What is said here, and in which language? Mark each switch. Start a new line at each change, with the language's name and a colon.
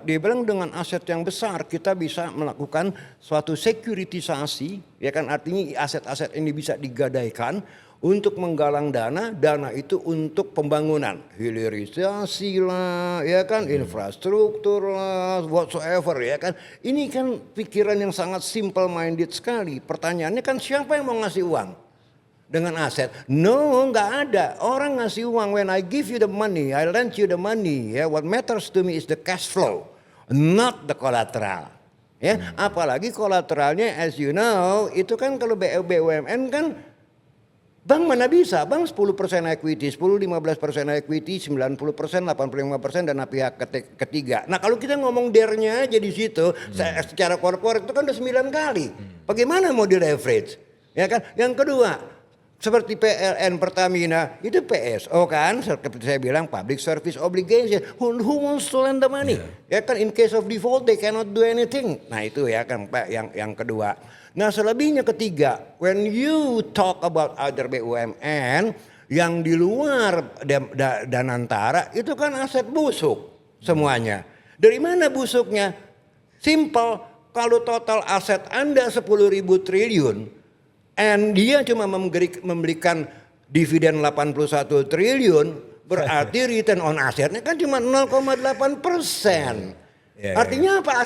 Indonesian: Dia bilang dengan aset yang besar kita bisa melakukan suatu sekuritisasi, ya kan, artinya aset-aset ini bisa digadaikan untuk menggalang dana itu untuk pembangunan, hilirisasi lah, ya kan, infrastruktur lah, whatsoever, ya kan. Ini kan pikiran yang sangat simple minded sekali. Pertanyaannya kan siapa yang mau ngasih uang dengan aset? No, nggak ada. Orang ngasih uang
English: when I give you the money, I lend you the money. Ya, what matters to me is the cash flow, not the collateral.
Indonesian: Ya, apalagi kolateralnya,
English: as you know,
Indonesian: itu kan kalau BUMN kan. Bank mana bisa? Bank 10% equity, 10-15% equity, 90%, 85% dana pihak ketiga. Nah kalau kita ngomong DER-nya aja di situ, secara korporat itu kan udah 9 kali. Bagaimana mau di leverage? Ya kan? Yang kedua, seperti PLN Pertamina, itu PSO kan, seperti saya bilang public service obligation.
English: Who wants to lend the money?
Indonesian: Ya kan,
English: in case of default they cannot do anything.
Indonesian: Nah itu ya kan Pak yang kedua. Nah selebihnya ketiga,
English: when you talk about other BUMN
Indonesian: yang di luar Danantara itu kan aset busuk semuanya. Dari mana busuknya? Simple, kalau total aset Anda 10.000 triliun and dia cuma memberikan dividen 81 triliun, berarti return on asetnya kan cuma 0,8%. Artinya apa?